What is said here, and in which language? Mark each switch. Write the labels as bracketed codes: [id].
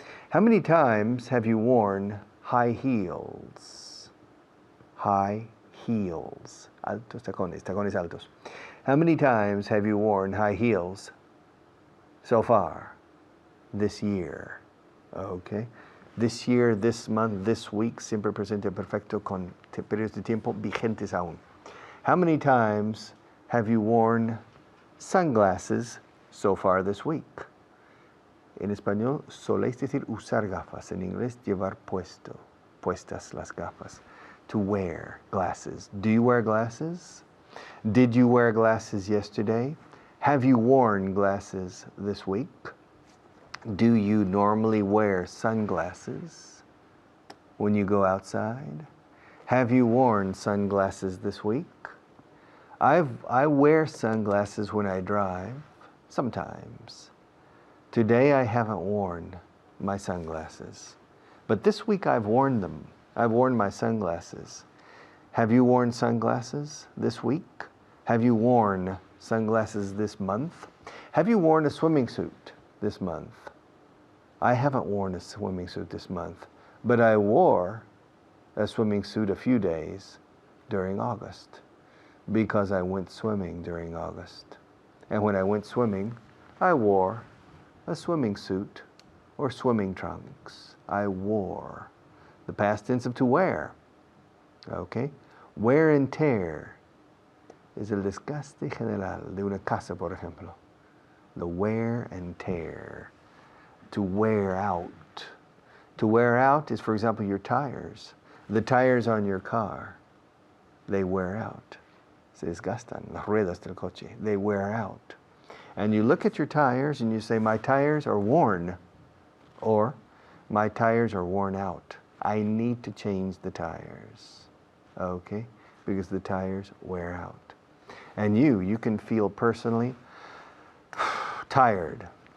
[en] How many times have you worn high heels? High heels. [es] Altos tacones, tacones altos. [en] How many times have you worn high heels so far this year? Okay. This year, this month, this week, [es] siempre presente perfecto con periodos de tiempo vigentes aún. [en] How many times have you worn sunglasses so far this week? [es] En español, soléis decir usar gafas. En inglés, llevar puestas las gafas. [en] To wear glasses. Do you wear glasses? Did you wear glasses yesterday? Have you worn glasses this week? Do you normally wear sunglasses when you go outside? Have you worn sunglasses this week? I wear sunglasses when I drive, sometimes. Today I haven't worn my sunglasses, but this week I've worn them. I've worn my sunglasses. Have you worn sunglasses this week? Have you worn sunglasses this month? Have you worn a swimming suit this month? I haven't worn a swimming suit this month, but I wore a swimming suit a few days during August because I went swimming during August. And when I went swimming, I wore a swimming suit or swimming trunks. I wore. The past tense of to wear. Okay? Wear and tear [es] es el desgaste general de una casa, por ejemplo. [en] The wear and tear. To wear out. To wear out is, for example, your tires. The tires on your car, they wear out. [es] Se desgastan, las ruedas del coche. [en] They wear out. And you look at your tires and you say, my tires are worn. Or, my tires are worn out. I need to change the tires. Okay? Because the tires wear out. And you can feel personally tired.